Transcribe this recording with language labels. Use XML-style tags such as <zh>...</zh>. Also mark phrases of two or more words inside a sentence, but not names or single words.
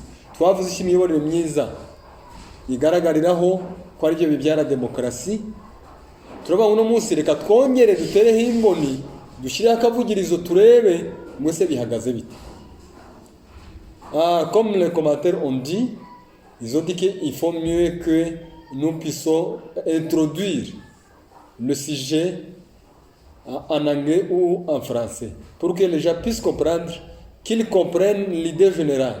<rw>Twavuze iki imiyoborere myiza igaragariraho ko ari byo bibyara demokarasi. Turabona uno munsi reka twongere dutereho imboni, dushyire akavugirizo turebe mwese bihagaze bite.</rw> <fr>Comme les commentaires ont dit, ils ont dit qu'il faut mieux que nous puissions introduire le sujet en anglais ou en français, pour que les gens puissent comprendre, qu'ils comprennent l'idée générale.</fr>